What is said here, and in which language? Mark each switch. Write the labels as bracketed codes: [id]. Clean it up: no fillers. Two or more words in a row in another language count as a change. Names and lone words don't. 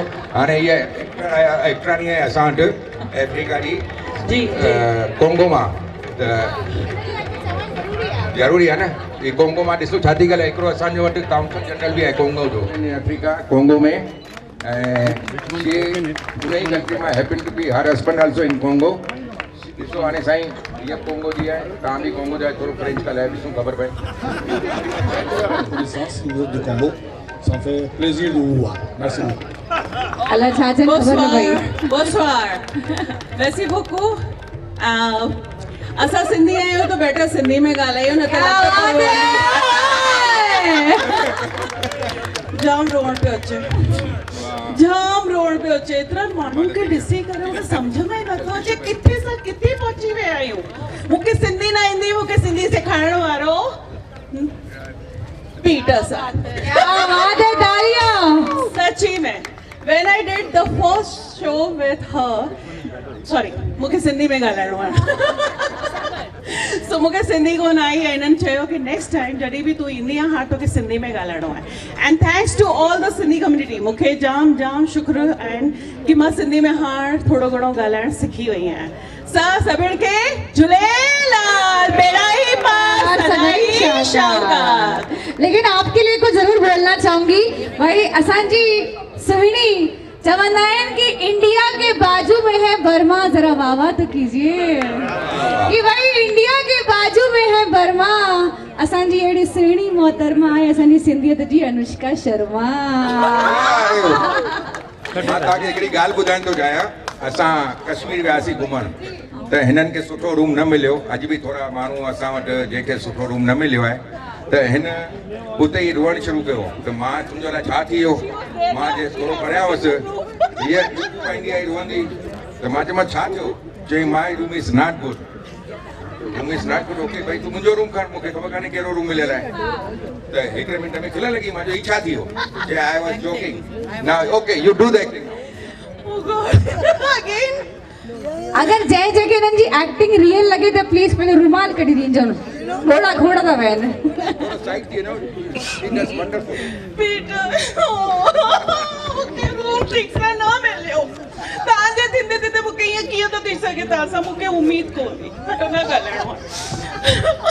[sd] हाणे इहा एक्टरानी आहे असां वटि अफ्रीका जी कोंगो मां। त ज़रूरी आहे न ही कोंगो मां। ॾिसो छा थी ॻाल्हि आहे, हिकिड़ो असांजो वटि काउंसल जनरल बि आहे कोंगो जो, अफ्रीका कोंगो में। ऐं उन ई कंट्री मां [en] happen to be her husband also in Congo. ॾिसो हाणे साईं हीअ कोंगो जी आहे, तव्हां बि कोंगो जा थोरो फ्रेंच ॻाल्हाए ॾिसूं ख़बर पए। [fr] du Congo. Ça me fait plaisir de vous voir. Merci beaucoup. [sd] अल्लाह छा चन खबर न पई। [fr] Bonsoir. Merci beaucoup. [sd] असां सिंधी आहियूं त बेटा सिंधी में ॻाल्हायूं न त जाम रोअण पियो अचे, जाम रोअण पियो अचे। एतिरा माण्हुनि खे ॾिसी करे उन सम्झ में नथो अचे किथे सां किथे पहुची विया आहियूं। मूंखे सिंधी न ईंदी, मूंखे सिंधी सेखारण वारो पीटर साहब। सची में [en] when I did the first show with her, sorry, [sd] मूंखे सिंधी में ॻाल्हाइणो आहे। सो मूंखे सिंधी कोन आई ऐं हिननि चयो कि [en] next time [sd] जॾहिं बि तूं ईंदी आहे हाणे तोखे सिंधी में ॻाल्हाइणो आहे। [en] and thanks to all the Sindhi community. [sd] मूंखे जाम शुक्र आहिनि कि मां सिंधी में हाणे थोरो घणो ॻाल्हाइणु सिखी वई आहियां। सभिनि खे झूलेलाल, बेड़ा ही पार, सदाई शानदार। [hi] लेकिन आपके लिए कुछ जरूर बोलना चाहूंगी भाई। [sd] असांजी सुहिणी चवंदा आहिनि कि [hi] इंडिया के बाजू में है बर्मा, जरा वाह वाह तो कीजिए कि भाई इंडिया के बाजू में है बर्मा। [sd] असांजी अहिड़ी सुहिणी मोहतरमा आहे असांजी सिंधियत जी अनुष्का शर्मा। मां तव्हांखे हिकिड़ी ॻाल्हि ॿुधाइण थो चाहियां। असां कश्मीर वियासीं घुमण त हिननि खे सुठो रूम न मिलियो। अॼु बि थोरा माण्हू असां वटि जंहिंखे सुठो रूम न मिलियो आहे त हिन उते ई रुअणु शुरू कयो। त मां तुंहिंजे लाइ छा थी वियो? मां जे थोरो पढ़िया हुअसि, हीअ पाईंदी आई रुअंदी त मां चयोमांसि छा थियो? [en] चई my room is not good. room is not good. [sd] ओके भाई तूं मुंहिंजो रूम खण, मूंखे ख़बर कान्हे कहिड़ो रूम मिलियल आहे। त हिकिड़े मिंट में खिल लॻी। मां चयो ही छा थी वियो? चई [en] I was joking. now okay you do the acting. [sd] अगर जय जगह हिननि जी [en] acting real [sd] लगे तो प्लीज पंहिंजो रुमाल कढी ॾिजो। घोड़ा घोड़ा था वहनि। मूंखे रूम ठीक सां न मिलियो। तव्हांजे थींदे थींदे मूंखे ईअं कीअं थो थी सघे? तव्हां सां मूंखे उमेद कोन्हे न ॻाल्हाइणो आहे।